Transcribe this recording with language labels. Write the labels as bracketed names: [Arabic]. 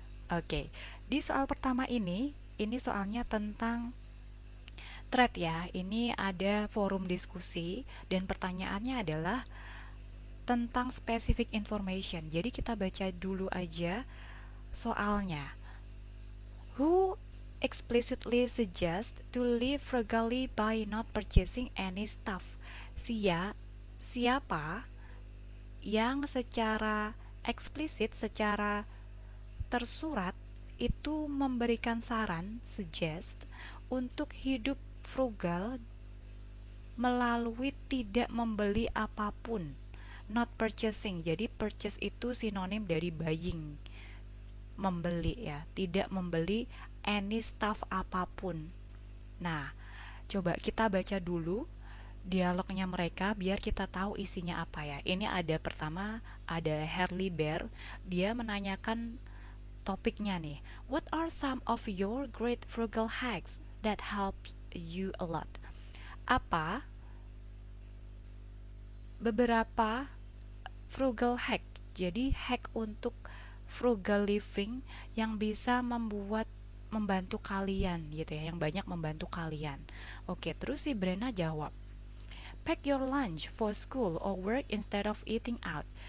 [Indonesian] Oke, di soal pertama ini soalnya tentang thread ya. Ini ada forum diskusi dan pertanyaannya adalah tentang specific information. Jadi kita baca dulu aja soalnya. [English] Who explicitly suggests to live frugally by not purchasing any stuff? [Indonesian] Siapa yang secara eksplisit, secara tersurat itu memberikan saran, suggest, untuk hidup frugal melalui tidak membeli apapun. [English] Not purchasing. [Indonesian] Jadi purchase itu sinonim dari buying, membeli ya, tidak membeli [English] any stuff [Indonesian] apapun. Nah, coba kita baca dulu dialognya mereka biar kita tahu isinya apa ya. Ini ada pertama ada Harley Bear, dia menanyakan topiknya nih. [English] What are some of your great frugal hacks that help you a lot? [Indonesian] Apa beberapa frugal hack? Jadi hack untuk frugal living yang bisa membantu kalian gitu ya, yang banyak membantu kalian. Oke, terus si Brena jawab, [English] pack your lunch for school or work instead of eating out.